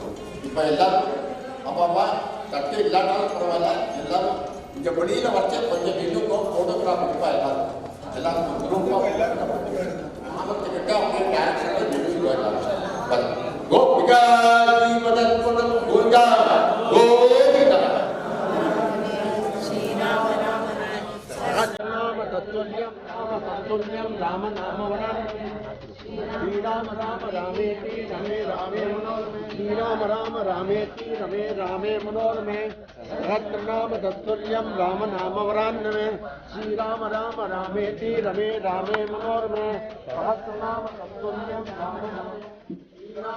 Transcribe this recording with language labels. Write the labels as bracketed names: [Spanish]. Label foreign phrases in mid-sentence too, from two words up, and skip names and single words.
[Tamil] இப்போ எல்லாரும் அப்பாப்பா தட்டு இல்லாட்டாலும் பரவாயில்ல, எல்லாரும் இங்கே வெளியில் வச்சு கொஞ்சம் நின்றுக்கும் ஃபோட்டோகிராஃப் எடுப்பா எல்லாரும் குரூப்பாக ஆபத்துக்கிட்ட அப்படியே டேரக்ஷனில் நிறுத்திடுவோம். [Sanskrit] எல்லாரும் கோபிகா கோபிகா கோபிகா राम नाम वरान श्री राम राम रामेति रमे रामे मनोरमे श्री राम राम रामेति रमे रामे मनोरमे रत्न नाम तत्तुल्यं राम नाम वरान्नमे श्री राम राम रामेति रमे रामे मनोरमे रत्न नाम तत्तुल्यं राम नाम